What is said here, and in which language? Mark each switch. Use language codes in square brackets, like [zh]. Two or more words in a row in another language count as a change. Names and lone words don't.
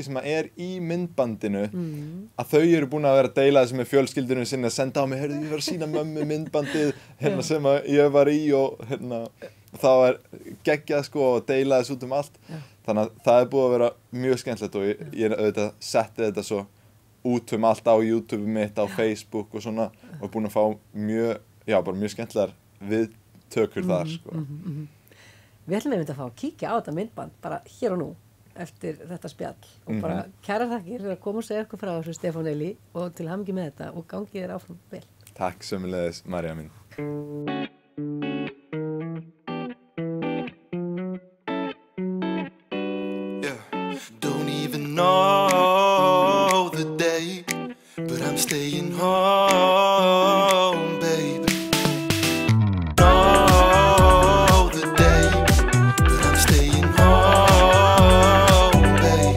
[is] sem í myndbandinu að þau eru búin að vera að deila þessu með fjölskyldunum sinni að senda á mig, heyrðu ég var að sýna mömmu myndbandið sem ég var í og það geggjað sko og deila þessu út allt þannig að það búið að vera mjög skemmtilegt og ég auðvitað setti þetta svo út allt á YouTube mitt, á Facebook og svona og búin að fá bara mjög skemmtilegar viðtökur þar sko. Við ætlum einmitt að fá að kíkja á þetta myndband bara hér og nú eftir þetta spjall og bara kærar þakkir fyrir að koma og segja okkur frá þessu Stefán Elí og til hamingju með þetta og gangi þér áfram vel. Takk sömuleiðis María mín. [en] Don't even know the day but I'm staying home, baby. Know the day, but I'm staying home, baby.